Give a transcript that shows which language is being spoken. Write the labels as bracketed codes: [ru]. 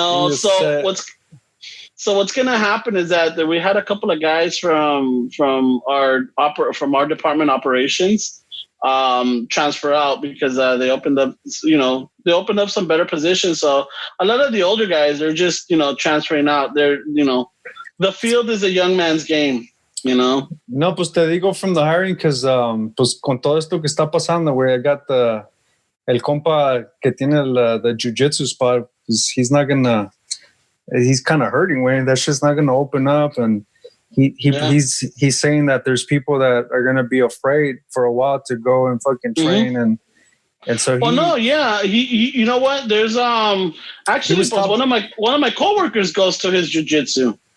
[en] So what's gonna happen is that we had a couple of guys from our department operations transfer out because they opened up some better positions. So a lot of the older guys are just transferring out. They're the field is a young man's game. No, [es] pues te digo [en] from the hiring [es] because pues con todo esto que está pasando, güey, I got el compa que tiene [en] the jiu-jitsu spot, [es] pues [en] he's kind of hurting, [es] güey. [en] That shit's not gonna open up, and he's saying that there's people that are gonna be afraid for a while to go and fucking train and so. He you know what? There's actually one of my coworkers goes to his jiu-jitsu.